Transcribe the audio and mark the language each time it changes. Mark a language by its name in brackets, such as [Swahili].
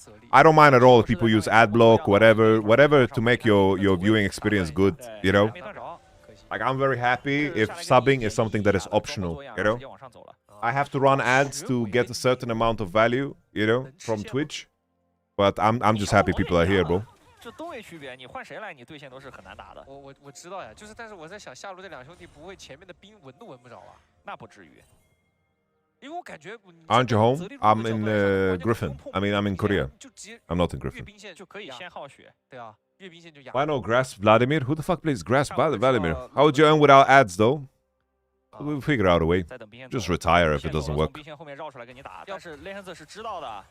[English] I don't mind at all if people use ad block, whatever to make your viewing experience good, you know? Like, I'm very happy if subbing is something that is optional, you know? I have to run ads to get a certain amount of value, you know, from Twitch. But I'm just happy people are here, bro. [Chinese] 这东西区别，你换谁来，你对线都是很难打的。我知道呀，就是但是我在想，下路这两兄弟不会前面的兵闻都闻不着啊？那不至于，因为我感觉。 [English] Aren't you home? I'm in Griffin. I mean, I'm in Korea. I'm not in Griffin. [Chinese] 就可以先耗血。对啊，阅兵线就压。 [English] Why no Grasp Vladimir? Who the fuck plays Grasp Vladimir? How would you earn without ads though? We'll figure out a way. Just retire if it doesn't work. [Chinese] 兵线后面绕出来跟你打，但是雷神子是知道的。